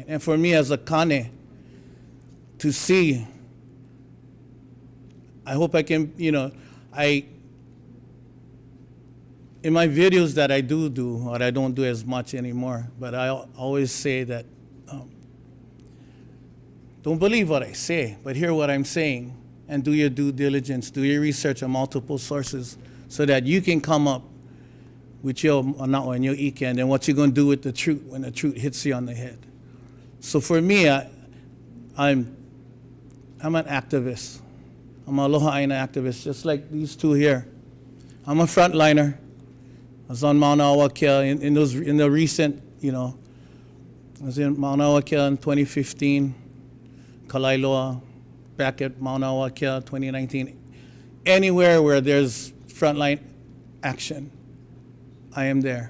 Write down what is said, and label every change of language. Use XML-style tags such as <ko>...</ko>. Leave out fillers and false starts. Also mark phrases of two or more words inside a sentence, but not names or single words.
<en>And for me as a Kane, to see, I hope I can, in my videos that I do, or I don't do as much anymore, but I always say that, don't believe what I say, but hear what I'm saying, and do your due diligence, do your research on multiple sources, so that you can come up with your anao and your ike, and then what you're going to do with the truth when the truth hits you on the head. So for me, I'm an activist. I'm an</en> <haw>Aloha āina</haw> <en>activist, just like these two here. I'm a frontliner. I was on Mauna Wakea in the recent, I was in Mauna Wakea in 2015, Kalailoa, back at Mauna Wakea 2019. Anywhere where there's frontline action, I am there.</en>